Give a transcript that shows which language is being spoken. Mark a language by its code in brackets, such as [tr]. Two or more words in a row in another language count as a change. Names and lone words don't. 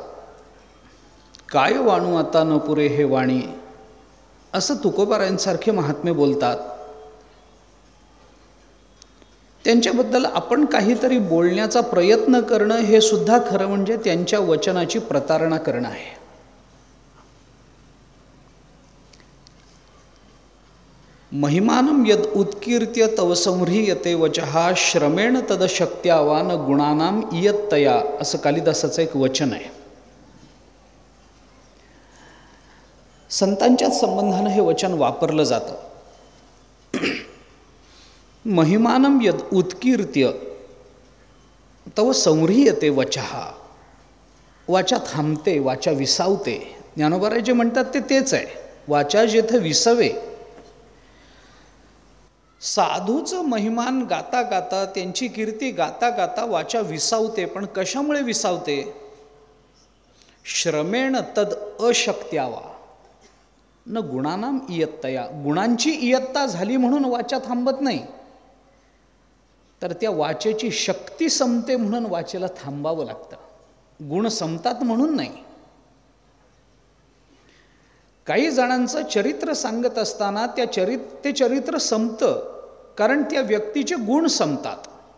[mr] काय वाणू आता न पुरे हे वाणी असं तुकोबारायांसारखे महात्मे बोलतात. त्यांच्याबद्दल आपण काहीतरी बोलण्याचा प्रयत्न करणं हे सुद्धा खरं म्हणजे त्यांच्या वचनाची प्रतारणा करणं आहे. [sa] महिमानं यद उत्कीर्त्य तव संह्रियते वचहा श्रमेण तद शक्त्यावान गुणानाम इयत्तया [mr] असं कालिदासाचं एक वचन आहे. संतांच्याच संबंधानं हे वचन वापरलं जातं. [sa] महिमानं यद उत्कीर्त्य तव संह्रियते वचहा, [mr] वाचा थांबते, वाचा विसावते. ज्ञानोबराय जे म्हणतात तेच आहे. वाचा जेथे विसवे, साधूचं महिमान गाता गाता, त्यांची कीर्ती गाता गाता वाचा विसावते. पण कशामुळे विसावते? [sa] श्रमेण तद अशक्त्यावा न गुणानाम इयत्तया. [mr] गुणांची इयत्ता झाली म्हणून वाचा थांबत नाही. तर त्या वाचेची शक्ती संपते म्हणून वाचेला थांबावं लागतं. गुण संपतात म्हणून नाही. काही जणांचं चरित्र सांगत असताना ते चरित्र संपतं कारण त्या व्यक्तीचे गुण संपतात.